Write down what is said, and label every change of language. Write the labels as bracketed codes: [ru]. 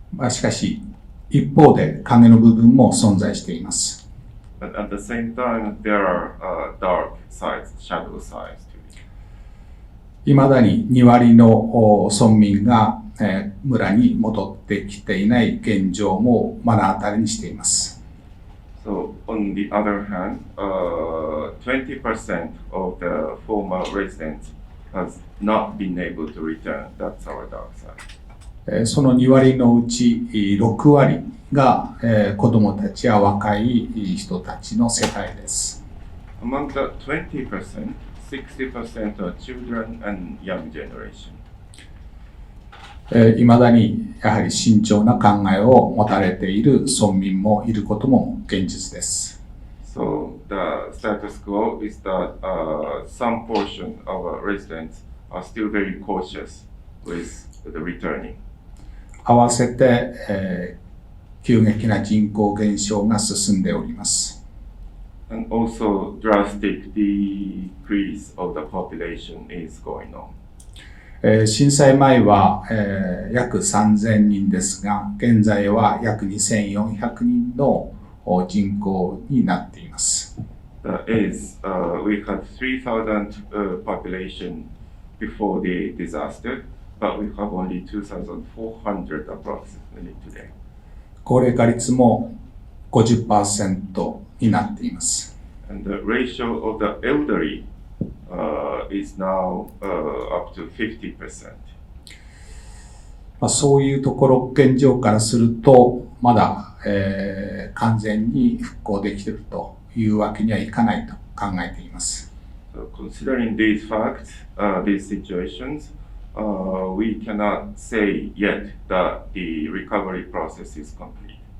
[ja] しかし、一方で影の部分も存在しています。 [en] But at the same time, there are dark sides, shadow sides to it. [ja] いまだに2割の村民が村に戻ってきていない現状も目の当たりにしています。 [en] So, on the other hand, 20% of the former residents has not been able to return. That's our dark side. [ja] その2割のうち6割が子どもたちや若い人たちの世帯です。 [en] Among the 20%, 60% are children and young generation. [ja] いまだにやはり慎重な考えを持たれている村民もいることも現実です。 [en] So the status quo is that some portion of our residents are still very cautious with the returning. [ja] 合わせて、急激な人口減少が進んでおります。 [en] And also drastic decrease of the population is going on. [ja] 震災前は、約3000人ですが、現在は約2400人の人口になっています。 [en] That is, we had 3,000 population before the disaster, but we have only 2,400 approximately today. [ja] 高齢化率も 50% になっています。 [en] And the ratio of the elderly is now up to 50%. [ja] そういうところ現状からするとまだ、完全に復興できているというわけにはいかないと考えています。 [en] So considering these facts, these situations, we cannot say yet that the recovery process is complete.